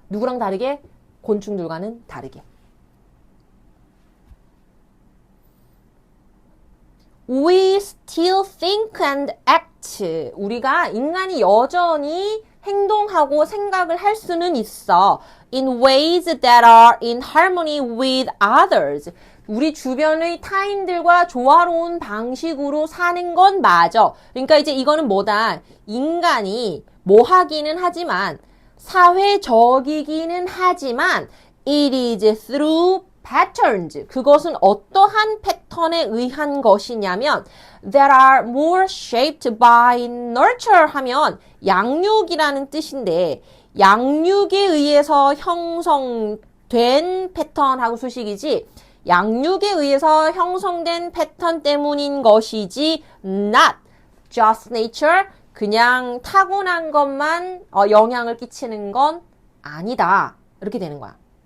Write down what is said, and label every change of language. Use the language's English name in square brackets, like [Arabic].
[Korean] 누구랑 다르게? 곤충들과는 다르게. [English] We still think and act. [Korean] 우리가 인간이 여전히 행동하고 생각을 할 수는 있어. [English] In ways that are in harmony with others. [Korean] 우리 주변의 타인들과 조화로운 방식으로 사는 건 맞아. 그러니까 이제 이거는 뭐다? 인간이 뭐 하기는 하지만 사회적이기는 하지만 [English] it is through patterns. [Korean] 그것은 어떠한 패턴에 의한 것이냐면 [English] that are more shaped by nurture [Korean] 하면 양육이라는 뜻인데 양육에 의해서 형성된 패턴하고 수식이지 양육에 의해서 형성된 패턴 때문인 것이지 [English] not just nature [Korean] 그냥 타고난 것만 영향을 끼치는 건 아니다. 이렇게 되는 거야.